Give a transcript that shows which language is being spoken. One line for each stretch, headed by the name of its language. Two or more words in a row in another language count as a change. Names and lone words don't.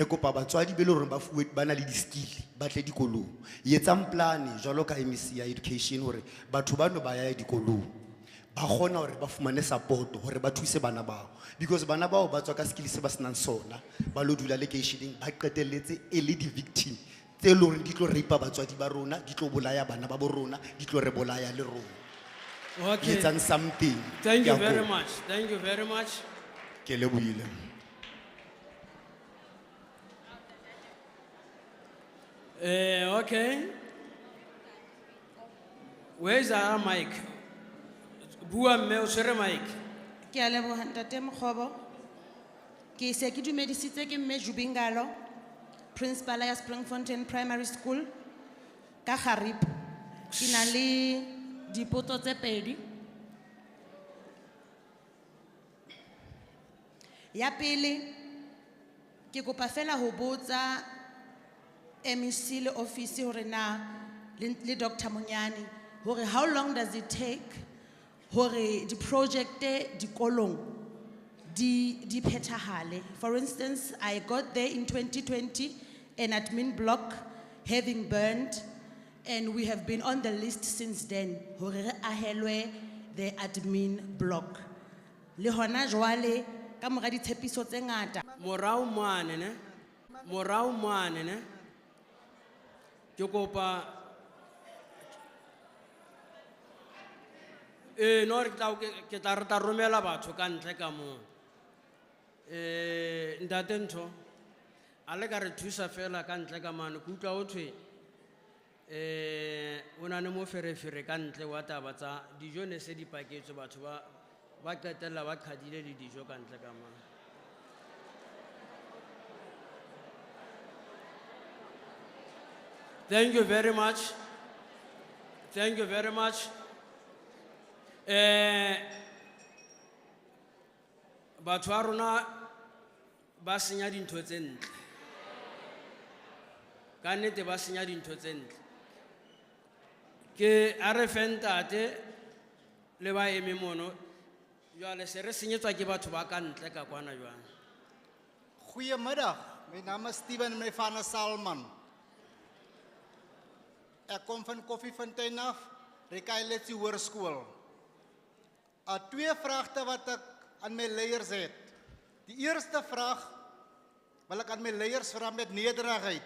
Southern Sotho: kopa batswadi be le hore ba fuwe ba na le di-skill ba tle dikolong etsang plane jwalo ka MEC ya education hore batho bano ba ya dikolong ba kgona hore ba fumane support hore ba thuse bana bao because bana bao ba tswa ka skill se ba senang sona ba lo dula locationeng ba qetelletse e le di-victim tse le hore di tlo reipa batswadi ba rona di tlo bolaya bana ba bo rona di tlo re bolaya le rona
English: Okay.
Southern Sotho: etsang something
English: Thank you
Southern Sotho: Ke a
English: very
Southern Sotho: kopa.
English: much. Thank you very much.
Southern Sotho: Ke lebohile.
English: Okay. Where's our mic?
Southern Sotho: Bua mme o tshwere mic. Ke a leboha ntate Mokgobo. Ke se ke dumedisitse ke mme Jubingalo, principal ya Bloemfontein Primary School ka Garib. Ke na le dipotso tse pedi. Ya pele, ke kopa fela ho botsa MEC le office hore na le Dr. Monyane hore
English: how long does it take
Southern Sotho: hore
English: the project
Southern Sotho: dikolong di phethahale.
English: For instance, I got there in 2020, an admin block having burned, and we have been on the list since then.
Southern Sotho: Hore re ahelwe
English: the admin block.
Southern Sotho: Le hona jwale ka mora ditshepiso tse ngata. Morao mane ne ke kopa no re tla romela batho ka ntle ka mo ntate ntho a le ka re thusa fela ka ntle ka mane ke utlwa hothwe o na ne mo ferefere ka ntle wa taba tsa dijo ne se di paketswe batho ba qetella ba qhadile le dijo ka ntle ka mane.
English: Thank you very much. Thank you very much.
Southern Sotho: Batho ba rona ba senya dintho tse ntle. Ka nnete ba senya dintho tse ntle. Ke a re fe ntate le ba eme mono jwale se re senyetswa ke batho ba ka ntle ka kwana jwang.
Afrikaans: Goeiemiddag, my naam is Steven Mefana Salman. Ek kom van Bloemfontein af, Rekailetse Hoërskool. Twee vraagte wat ek aan my leiers het. Die eerste vraag wil ek aan my leiers vra met nederigheid.